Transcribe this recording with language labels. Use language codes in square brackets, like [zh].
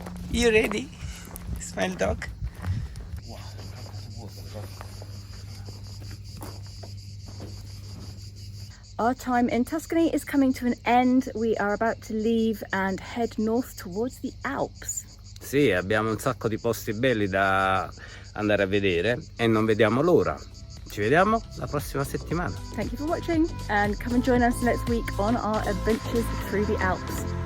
[en] You ready? Smile dog. Our time in Tuscany is coming to an end. We are about to leave and head north towards the Alps. [it] Sì, abbiamo un sacco di posti belli da andare a vedere e non vediamo l'ora. Ci vediamo la prossima settimana. [en] Thank you for watching and come and join us next week on our adventures through the Alps.